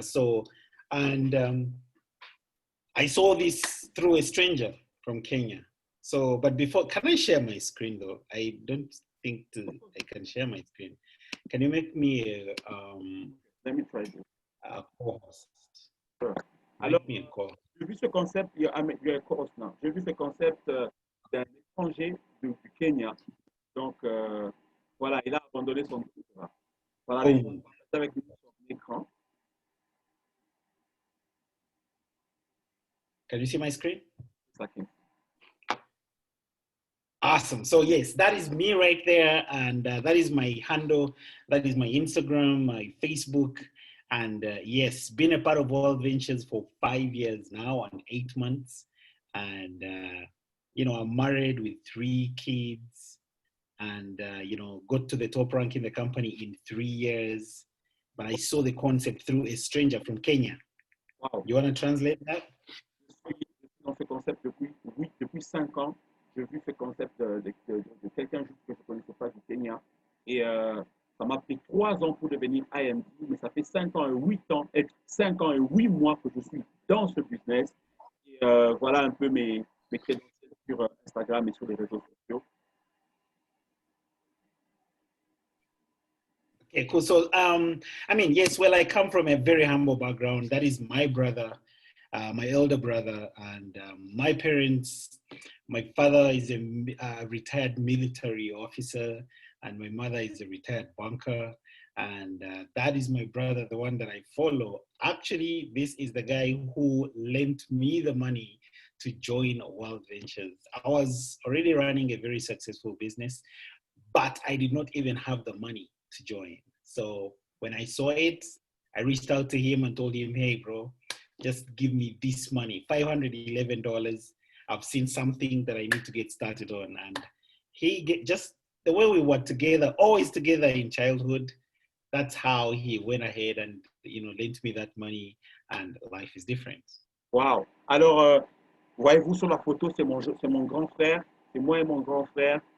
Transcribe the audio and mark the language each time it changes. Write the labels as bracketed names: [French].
[English] So, and I saw this through a stranger from Kenya. So, but before, can I share my screen though? I don't think I can share my screen. Can you make me Let me try this. A co-host? Sure. Alors, me a co-host. [French] J'ai vu ce concept, [English] you're a co-host now. [French] J'ai vu ce concept d'un étranger du Kenya. Donc, voilà, il a abandonné son doctorat. Voilà, il est avec nous sur l'écran. [English] Can you see my screen? Exactly. Awesome. So yes, that is me right there. And that is my handle. That is my Instagram, my Facebook. And yes, been a part of Worldventures for 5 years now and 8 months. And, you know, I'm married with 3 kids and, you know, got to the top rank in the company in 3 years. But I saw the concept through a stranger from Kenya. Wow. You want to translate that? [French] Je suis dans ce concept depuis, oui, depuis 5 ans. J'ai vu ce concept de quelqu'un juste que je ne connaissais pas du Kenya. Et ça m'a pris 3 ans pour devenir IMD, mais ça fait 5 ans et 8 ans, 5 ans et 8 mois que je suis dans ce business. Et voilà un peu mes crédentiels sur Instagram et sur les réseaux sociaux. [English] Okay, cool. So, I mean, yes, well, I come from a very humble background. That is my brother, my elder brother, and my parents. My father is a retired military officer, and my mother is a retired banker. And that is my brother, the one that I follow. Actually, this is the guy who lent me the money to join Worldventures. I was already running a very successful business, but I did not even have the money to join. So when I saw it, I reached out to him and told him, hey, bro, just give me this money, $511. I've seen something that I need to get started on. And just the way we were together, always together in childhood, that's how he went ahead and, you know, lent me that money, and life is different. Wow. [French] Alors, voyez-vous sur la photo, c'est mon grand frère, c'est moi et mon grand frère.